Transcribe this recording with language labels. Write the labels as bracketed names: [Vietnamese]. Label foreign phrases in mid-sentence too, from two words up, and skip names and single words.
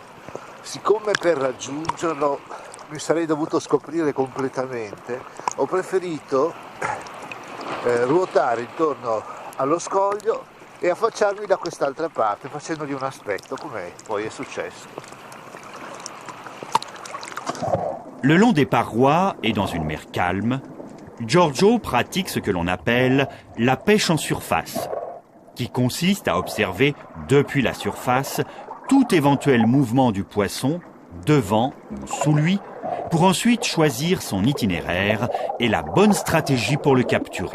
[Italian] Siccome per raggiungerlo mi sarei dovuto scoprire completamente, ho preferito ruotare intorno allo scoglio e affacciarmi da quest'altra parte, facendogli un aspetto, come poi è successo. [French] Le long des parois et dans une mer calme, Giorgio pratique ce que l'on appelle la pêche en surface, qui consiste à observer depuis la surface tout éventuel mouvement du poisson devant ou sous lui, pour ensuite choisir son itinéraire et la bonne stratégie pour le capturer.